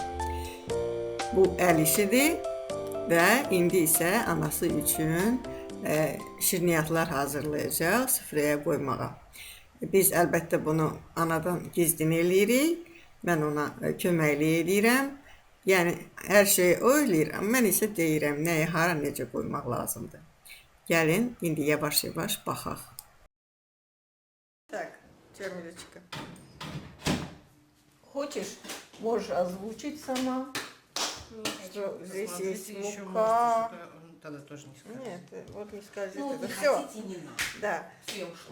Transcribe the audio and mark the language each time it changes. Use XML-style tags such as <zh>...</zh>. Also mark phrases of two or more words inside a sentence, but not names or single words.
<az>Bu əl işidir və indi isə anası üçün şirniyyatlar hazırlayacaq süfrəyə qoymağa. Biz əlbəttə bunu anadan gizlin eləyirik. Mən ona köməklik edirəm. Yəni hər şeyi o eləyir, amma mən isə deyirəm nəyi, hara, necə qoymaq lazımdır. Gəlin, indi yavaş-yavaş baxaq.</az> <ru>Так, Cəmiləcikə. Хочешь, можешь озвучить сама, что здесь есть мука. Тогда тоже не скажу. Нет, вот не скажи. Ну, это не все. хотите, не надо. Да. Все ушло.</ru>